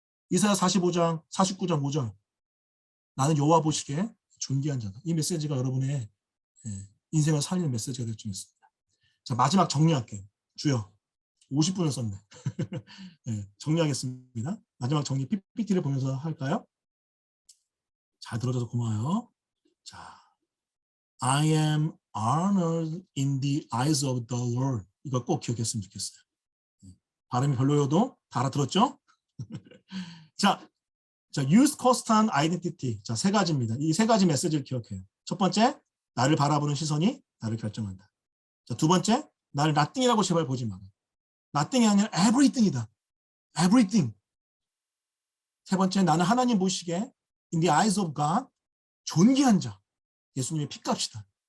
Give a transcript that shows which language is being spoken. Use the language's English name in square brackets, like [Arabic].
[Korean] 이사야 45장, 49장 5절. 나는 여호와 보시기에 존귀한 자다. 이 메시지가 여러분의 인생을 살리는 메시지가 될 줄 믿습니다. 자, 마지막 정리할게요. 주여, 50분을 썼네. 네, 정리하겠습니다. 마지막 정리 PPT를 보면서 할까요? 잘 들어줘서 고마워요. [English] 자, I am honored in the eyes of the Lord. [Korean] 이거 꼭 기억했으면 좋겠어요. 발음이 별로여도 다 알아들었죠? [English] 자, use constant identity. [Korean] 자, 세 가지입니다. 이 세 가지 메시지를 기억해요. 첫 번째, 나를 바라보는 시선이 나를 결정한다. 자, 두 번째, 나를 nothing이라고 제발 보지 마라. nothing이 아니라 everything이다. everything. 세 번째, 나는 하나님 보시기에 [English] in the eyes of God, [Korean] 존귀한 자. 예수님의 핏값이다.